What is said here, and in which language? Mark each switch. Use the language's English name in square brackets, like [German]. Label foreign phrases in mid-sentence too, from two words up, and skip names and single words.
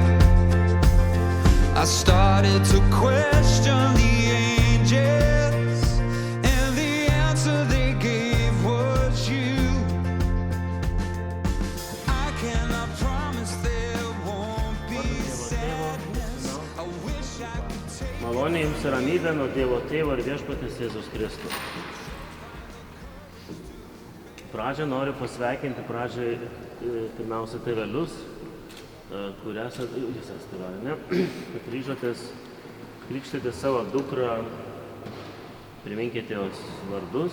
[English] I started to question the angels, and the answer they gave was you. I cannot promise there won't be sadness. I wish I could take. [Lithuanian] Malonė jums ir ramybė nuo Dievo Tėvo ir Viešpaties Jėzaus Kristaus. Pradžią noriu pasveikinti pirmiausia tėvelius, kurie jūs esate, ne? Kad ryžotės krikštyti savo dukrą, priminkite jos vardus.